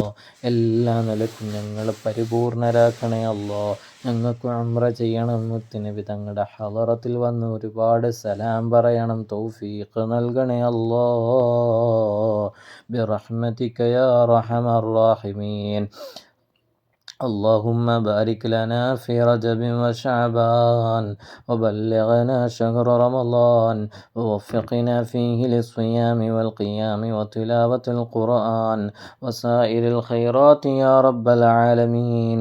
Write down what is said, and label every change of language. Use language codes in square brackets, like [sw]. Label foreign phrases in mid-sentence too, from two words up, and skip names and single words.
[ml] എല്ലാ നിലക്കും ഞങ്ങൾ പരിപൂർണരാക്കണേ അല്ലാ. ഞങ്ങൾക്ക് ഉംറ ചെയ്യണം, മുത്തുനബി തങ്ങളുടെ ഹളറത്തിൽ വന്ന് ഒരുപാട് സലാം പറയണം, തൗഫീഖ് നൽകണേ അല്ലാ. [ar] برحمتك يا أرحم الراحمين. اللهم بارك لنا في رجب وشعبان وبلغنا شهر رمضان ووفقنا فيه للصيام والقيام وتلاوة القرآن وسائر الخيرات يا رب العالمين.